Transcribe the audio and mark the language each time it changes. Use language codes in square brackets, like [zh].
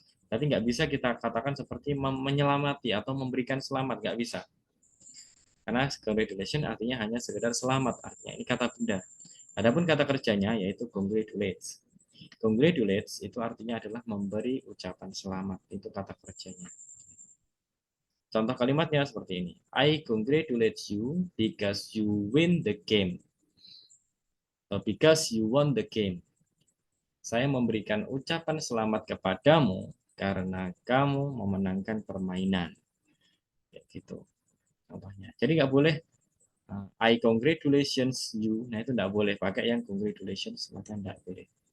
[id] Tapi nggak bisa kita katakan seperti menyelamati atau memberikan selamat, nggak bisa. Karena congratulations artinya hanya sekedar selamat, artinya ini kata benda. Adapun kata kerjanya yaitu congratulates. Congratulates itu artinya adalah memberi ucapan selamat. Itu kata kerjanya. Contoh kalimatnya seperti ini. [en] I congratulate you because you win the game. Because you won the game. [id] Saya memberikan ucapan selamat kepadamu karena kamu memenangkan permainan. Ya, gitu contohnya. Jadi nggak boleh [en] I congratulations you. [id] Nah itu nggak boleh pakai yang congratulations. Maka nggak boleh.